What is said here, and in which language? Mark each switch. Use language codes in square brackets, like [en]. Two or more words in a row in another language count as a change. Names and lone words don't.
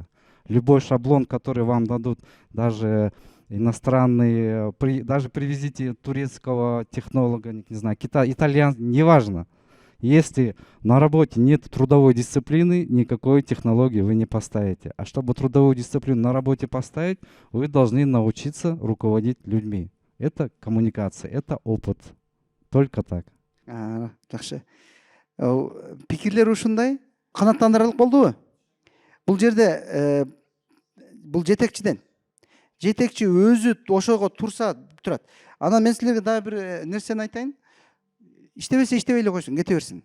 [ru] Любой шаблон, который вам дадут, даже иностранные, даже привезите турецкого технолога, не знаю, итальян, неважно. Если на работе нет трудовой дисциплины, никакой технологии вы не поставите. А чтобы трудовую дисциплину на работе поставить, вы должны научиться руководить людьми. Это коммуникация, это опыт. Только так. [ky] Жакшы. Пикирлер ушундай канааттандырарлык болдубу? Бул жерде бул жетекчиден. Жетекчи өзү ошого турса турат. Анан мен силерге дагы бир нерсени айтайын. Иштебесе иштебей эле койсун, кете берсин.